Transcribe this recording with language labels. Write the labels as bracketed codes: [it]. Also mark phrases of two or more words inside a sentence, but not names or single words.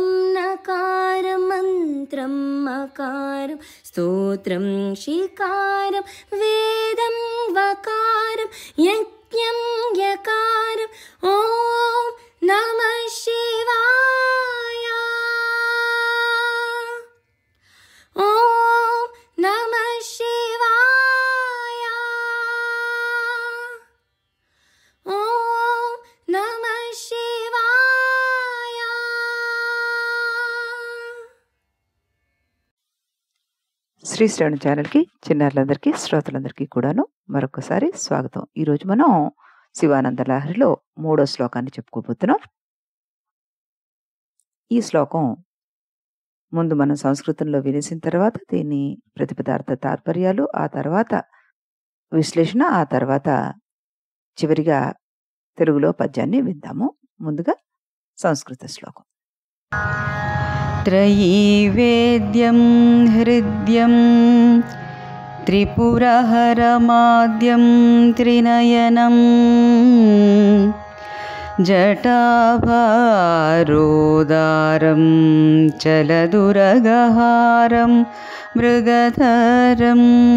[sa] नकारं मन्त्रं मकारं स्तोत्रं शिकारं वेदं वकारं यज्ञं यकारं ॐ नमः शिवाय ॐ नमः शिवाय ॐ नमः शिवाय. [te] శ్రీ శ్రవణ ఛానల్కి చిన్నారులందరికీ శ్రోతలందరికీ కూడాను మరొకసారి స్వాగతం. ఈరోజు మనం శివానంద లహరిలో 3వ శ్లోకాన్ని చెప్పుకోబోతున్నాం. ఈ శ్లోకం ముందు మనం సంస్కృతంలో వినేసిన తర్వాత దీని ప్రతిపదార్థ తాత్పర్యాలు, ఆ తర్వాత విశ్లేషణ, ఆ తర్వాత చివరిగా తెలుగులో పద్యాన్ని విందాము. ముందుగా సంస్కృత శ్లోకం. [sa] त्रयीवेद्यं हृद्यं त्रिपुरहरमाद्यं त्रिनयनं जटाभारोदारं चलदुरगहारं मृगधरं